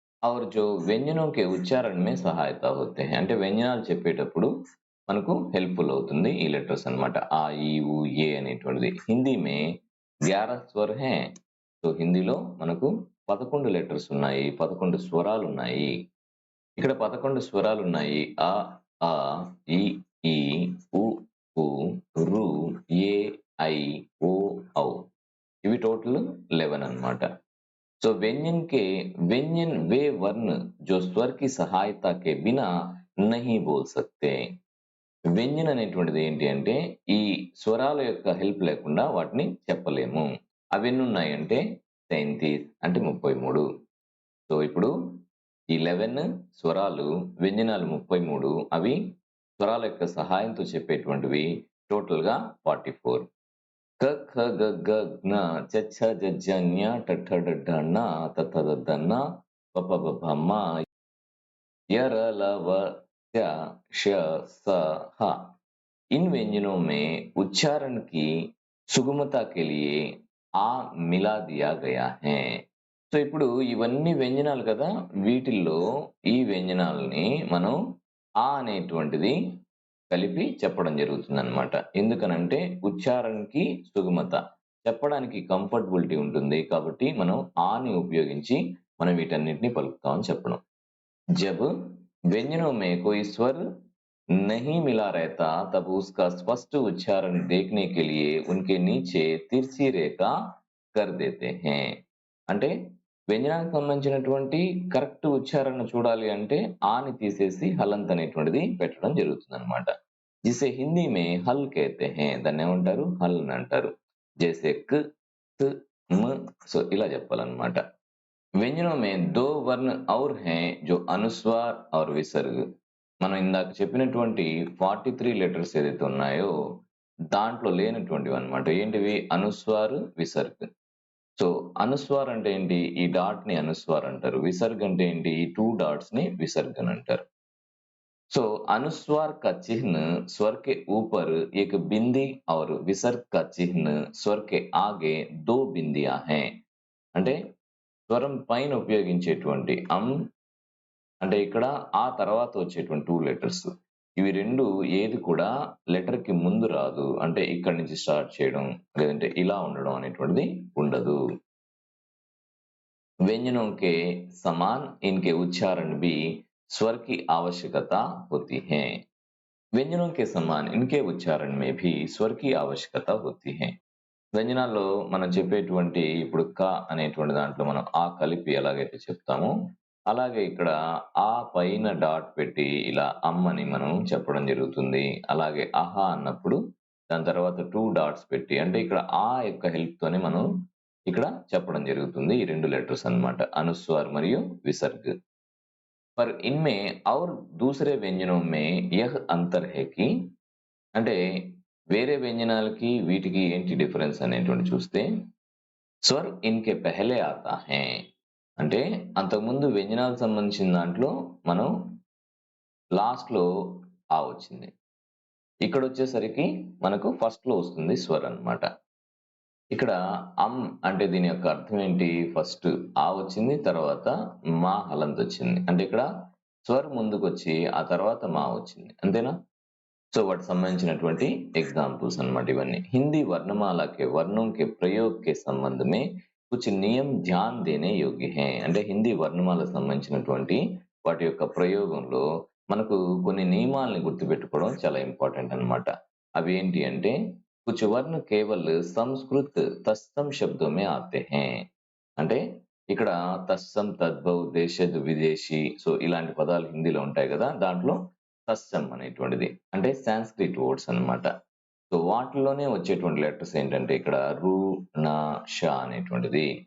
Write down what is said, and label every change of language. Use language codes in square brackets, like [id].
[hi] और जो व्यंजनों के उच्चारण में सहायता होते हैं. [te] అంటే వ్యంజనాలు చెప్పేటప్పుడు మనకు హెల్ప్ఫుల్ అవుతుంది ఈ లెటర్స్ అన్నమాట. ఆ, ఈ, ఊ, ఏ అనేటువంటిది. [hi] హిందీ మే 11 స్వర్ హై. [te] సో హిందీలో మనకు 11 లెటర్స్ ఉన్నాయి, 11 స్వరాలు ఉన్నాయి. ఇక్కడ 11 స్వరాలు ఉన్నాయి. ఆ, ఆ, ఈ, ఉ, ఊ, రు, ఏ, ఐ, ఓ, ఔ. ఇవి టోటల్ 11 అన్నమాట. [hi] సో व्यंजन वे वर्ण जो स्वर की सहायता के बिना नहीं बोल सकते. [te] వ్యంజన్ అనేటువంటిది ఏంటి అంటే ఈ స్వరాల యొక్క హెల్ప్ లేకుండా వాటిని చెప్పలేము. అవి ఎన్ని ఉన్నాయంటే 33, అంటే 33. సో ఇప్పుడు ఈ 11 స్వరాలు, వ్యంజనాలు 33, అవి స్వరాల యొక్క సహాయంతో చెప్పేటువంటివి టోటల్గా 44. క ఖ గ గ జ్ఞ చ ఛ జ ఝ ఞ ట ఠ డ ఢ ణ త థ ద ధ న ప ప బ భ మ య ర ల వ య ష స హ. [hi] इन व्यंजनों में उच्चारण की सुगमता के लिए आ मिला दिया गया है. [te] సో ఇప్పుడు ఇవన్నీ వ్యంజనాలు కదా, వీటిల్లో ఈ వ్యంజనాలని మనం ఆ అనేటువంటిది కలిపి చెప్పడం జరుగుతుందన్నమాట. ఎందుకనంటే ఉచ్చారణకి సుగమత, చెప్పడానికి కంఫర్టబిలిటీ ఉంటుంది కాబట్టి మనం ఆని ఉపయోగించి మనం వీటన్నిటిని పలుకుతామని చెప్పడం. [hi] జబ్ व्यंजनों में कोई स्वर नहीं मिला रहता तब उसका स्पष्ट उच्चारण देखने के लिए उनके नीचे तिरछी रेखा कर देते हैं. [te] అంటే వ్యంజనానికి సంబంధించినటువంటి కరెక్ట్ ఉచ్చారణ చూడాలి అంటే ఆని తీసేసి హలంత్ అనేటువంటిది పెట్టడం జరుగుతుంది అనమాట. [hi] జిసే హిందీ మే హల్ కేతే హే. [te] దాన్ని ఏమంటారు? హల్ అని అంటారు. జైసే క్, త్, మ్. సో ఇలా చెప్పాలన్నమాట. [hi] व्यंजनों में 2 वर्ण और हैं जो अनुस्वार और विसर्ग. [te] మనం ఇందాక చెప్పినటువంటి 43 లెటర్స్ ఏదైతే ఉన్నాయో దాంట్లో లేనటువంటివి అన్నమాట. ఏంటివి? అనుస్వార్, విసర్గ్. సో అనుస్వార్ అంటే ఏంటి? ఈ డాట్ ని అనుస్వార్ అంటారు. విసర్గ్ అంటే ఏంటి? ఈ 2 డాట్స్ ని విసర్గ్ అని అంటారు. [hi] సో अनुस्वार का चिन्ह स्वर के ऊपर एक बिंदी और विसर्ग का चिन्ह स्वर के आगे 2 बिंदियां हैं. [te] అంటే స్వరం పైన ఉపయోగించేటువంటి అంటే ఇక్కడ ఆ తర్వాత వచ్చేటువంటి 2 లెటర్స్, ఇవి 2 ఏది కూడా లెటర్ కి ముందు రాదు. అంటే ఇక్కడి నుంచి స్టార్ట్ చేయడం లేదంటే ఇలా ఉండడం అనేటువంటిది ఉండదు. [hi] व्यंजनों के समान इनके उच्चारण भी स्वर की आवश्यकता होती है. व्यंजनों के समान इनके उच्चारण में भी स्वर की आवश्यकता होती है. [te] వ్యంజనాల్లో మనం చెప్పేటువంటి ఇప్పుడు క అనేటువంటి దాంట్లో మనం ఆ కలిపి ఎలాగైతే చెప్తామో అలాగే ఇక్కడ ఆ పైన డాట్ పెట్టి ఇలా అని మనం చెప్పడం జరుగుతుంది. అలాగే అహా అన్నప్పుడు దాని తర్వాత 2 డాట్స్ పెట్టి, అంటే ఇక్కడ ఆ యొక్క హెల్ప్ తోనే మనం ఇక్కడ చెప్పడం జరుగుతుంది. ఈ 2 లెటర్స్ అన్నమాట, అనుస్వార్ మరియు విసర్గ్. [hi] पर इनमें और दूसरे व्यंजनों में यह अंतर है कि [te] అంటే వేరే వ్యంజనాలకి వీటికి ఏంటి డిఫరెన్స్ అనేటువంటి చూస్తే [hi] స్వర్ ఇన్కే పెహలే ఆతా హై. [te] అంటే అంతకుముందు వ్యంజనాలకు సంబంధించిన దాంట్లో మనం లాస్ట్ లో ఆ వచ్చింది. ఇక్కడ వచ్చేసరికి మనకు ఫస్ట్ లో వస్తుంది స్వర్ అన్నమాట. ఇక్కడ అంటే దీని యొక్క అర్థం ఏంటి? ఫస్ట్ ఆ వచ్చింది, తర్వాత మా హలంత్ వచ్చింది. అంటే ఇక్కడ స్వర్ ముందుకొచ్చి ఆ తర్వాత మా వచ్చింది. అంతేనా? సో వాటికి సంబంధించినటువంటి ఎగ్జాంపుల్స్ అన్నమాట ఇవన్నీ. [hi] హిందీ వర్ణమాల के वर्णों के प्रयोग के संबंध में कुछ नियम ध्यान देने योग्य हैं. [te] అంటే హిందీ వర్ణమాలకు సంబంధించినటువంటి వాటి యొక్క ప్రయోగంలో మనకు కొన్ని నియమాల్ని గుర్తుపెట్టుకోవడం చాలా ఇంపార్టెంట్ అన్నమాట. అవి ఏంటి అంటే [hi] कुछ वर्ण केवल संस्कृत तत्सम शब्दों में आते हैं. [te] అంటే ఇక్కడ తత్సం, తద్భవ్, దేశద్, విదేశీ సో ఇలాంటి పదాలు హిందీలో ఉంటాయి కదా, దాంట్లో తత్సం అనేటువంటిది అంటే సాంస్క్రిట్ వర్డ్స్ అన్నమాట. సో వాటిలోనే వచ్చేటువంటి లెటర్స్ ఏంటంటే ఇక్కడ రు, నా, ష అనేటువంటిది.